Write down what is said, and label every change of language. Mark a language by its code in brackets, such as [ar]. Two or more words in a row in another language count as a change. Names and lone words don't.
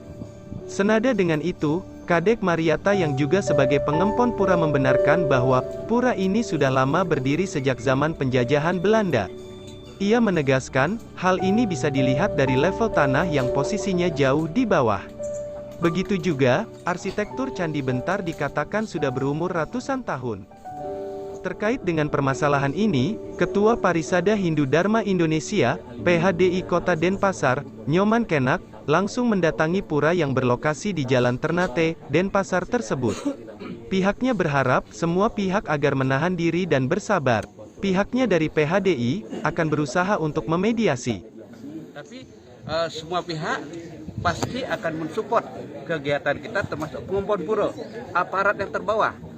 [id] Senada dengan itu, Kadek Mariata yang juga sebagai pengempon pura membenarkan bahwa, pura ini sudah lama berdiri sejak zaman penjajahan Belanda. Ia menegaskan, hal ini bisa dilihat dari level tanah yang posisinya jauh di bawah. Begitu juga, arsitektur Candi Bentar dikatakan sudah berumur ratusan tahun. Terkait dengan permasalahan ini, Ketua Parisada Hindu Dharma Indonesia, PHDI Kota Denpasar, Nyoman Kenak, langsung mendatangi pura yang berlokasi di Jalan Ternate, Denpasar tersebut. Pihaknya berharap, semua pihak agar menahan diri dan bersabar. Pihaknya dari PHDI, akan berusaha untuk memediasi. Tapi, semua pihak pasti akan mensupport kegiatan kita, termasuk pengempon pura, aparat yang terbawah.